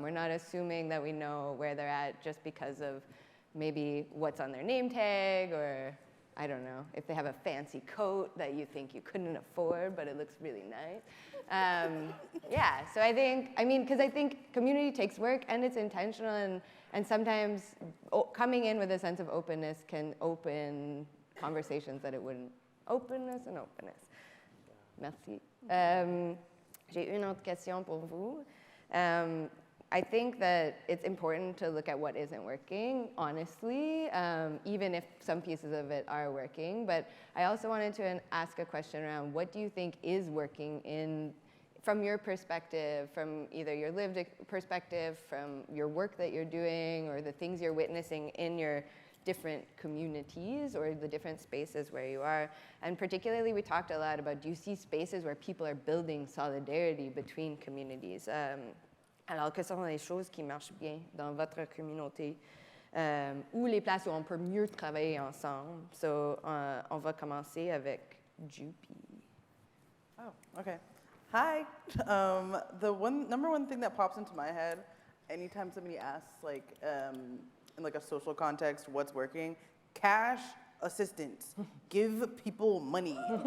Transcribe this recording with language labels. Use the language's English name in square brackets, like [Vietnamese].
[English] We're not assuming that we know where they're at just because of maybe what's on their name tag, or I don't know, if they have a fancy coat that you think you couldn't afford, but it looks really nice. Yeah, so because I think community takes work and it's intentional, and sometimes coming in with a sense of openness can open conversations that it wouldn't. Openness. Merci. [French] J'ai une autre question pour vous. [English] I think that it's important to look at what isn't working, honestly, even if some pieces of it are working. But I also wanted to ask a question around what do you think is working from your perspective, from either your lived perspective, from your work that you're doing, or the things you're witnessing in your different communities or the different spaces where you are. And particularly, we talked a lot about, do you see spaces where people are building solidarity between communities? [French] Alors, quelles sont les choses qui marchent bien dans votre communauté, ou les places où on peut mieux travailler ensemble? So, on va commencer avec Jupi. [English] Oh, okay. Hi. The number one thing that pops into my head anytime somebody asks, like, in like a social context, what's working? Cash assistance. Give people money.